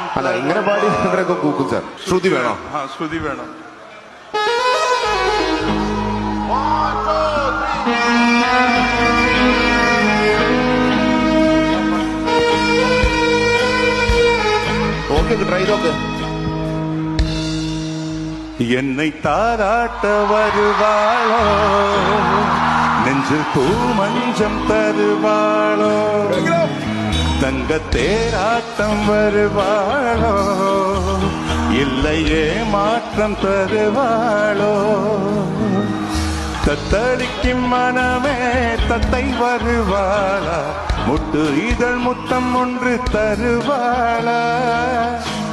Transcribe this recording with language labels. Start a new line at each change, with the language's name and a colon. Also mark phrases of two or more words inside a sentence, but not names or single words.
Malayalam: അല്ല, ഇങ്ങനെ പാടി ഇവരൊക്കെ കൂക്കും സാർ. ശ്രുതി വേണോ? ആ, ശ്രുതി വേണം. ഓക്കെ, ട്രൈ നോക്ക്.
Tamil: என்னை தாராட்ட வருவாளோ நெஞ்சில் பூமஞ்சம் தருவாளோ தங்க தேராட்டம் வருவாளோ இல்லையே மாற்றம் தருவாளோ தத்தளிக்கும் மனமே தத்தை வருவாளா முட்டு இதழ் முத்தம் ஒன்று தருவாளா